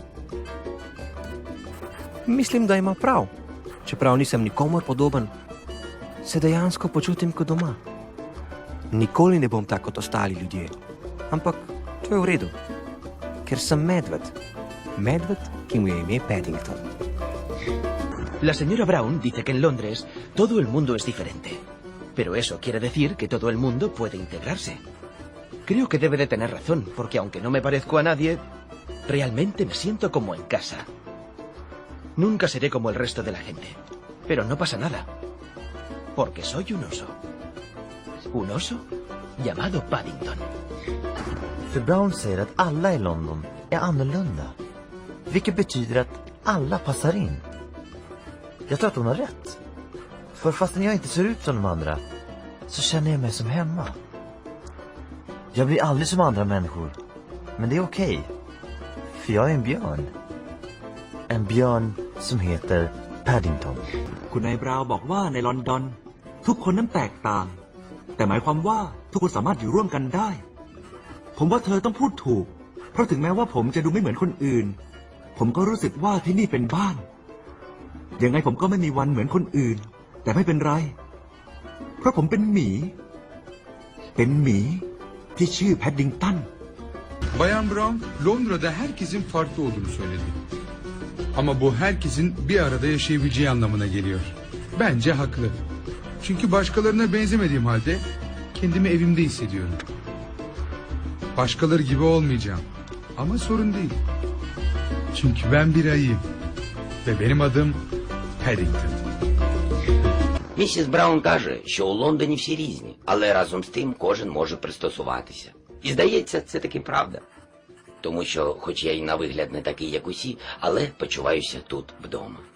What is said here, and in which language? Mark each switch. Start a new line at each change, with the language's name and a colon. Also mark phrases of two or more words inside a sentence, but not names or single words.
Slovenian: Mislim, da ima prav. Čeprav nisem nikomor podoben, se dejansko počutim kot doma. Nikoli ne bom tako kot ostali ljudje. Ampak to je v redu, ker sem medved. Medved, ki mu je ime Paddington.
Spanish: La señora Brown dice que en Londres todo el mundo es diferente. Pero eso quiere decir que todo el mundo puede integrarse. Creo que debe de tener razón, porque aunque no me parezco a nadie, realmente me siento como en casa. Nunca seré como el resto de la gente. Pero no pasa nada, porque soy un oso. Un oso llamado Paddington.
Swedish: För Brown säger att alla i London är annorlunda. Vilket betyder att alla passar in. Jag tror att hon har rätt. För fastän jag inte ser ut som de andra, så känner jag mig som hemma. Jag blir aldrig som andra människor. Men det är okej. För jag är en björn. En björn som heter Paddington.
Thai: คุณนายบราวน์บอกว่าในลอนดอนทุกคนนั้นแตกต่าง แต่หมายความว่าทุกคนสามารถอยู่ร่วมกันได้ ผมว่าเธอต้องพูดถูก เพราะถึงแม้ว่าผมจะดูไม่เหมือนคนอื่น ผมก็รู้สึกว่าที่นี่เป็นบ้าน ยังไงผมก็ไม่มีวันเหมือนคนอื่น แต่ไม่เป็นไร เพราะผมเป็นหมี เป็นหมีที่ชื่อแพดดิงตัน
Turkish: Bayan Brown, Londra'da herkesin farklı olduğunu söyledi. Ama bu herkesin bir arada yaşayabileceği anlamına geliyor. Bence haklı. Çünkü başkalarına benzemediğim halde kendimi evimde hissediyorum. Başkaları gibi olmayacağım. Ama sorun değil. Çünkü ben bir ayıyım. Ve benim adım Paddington.
Ukrainian: Місіс Браун каже, що у Лондоні всі різні, але разом з тим кожен може пристосуватися. І здається, це таки правда. Тому що, хоч я й на вигляд не такий, як усі, але почуваюся тут вдома.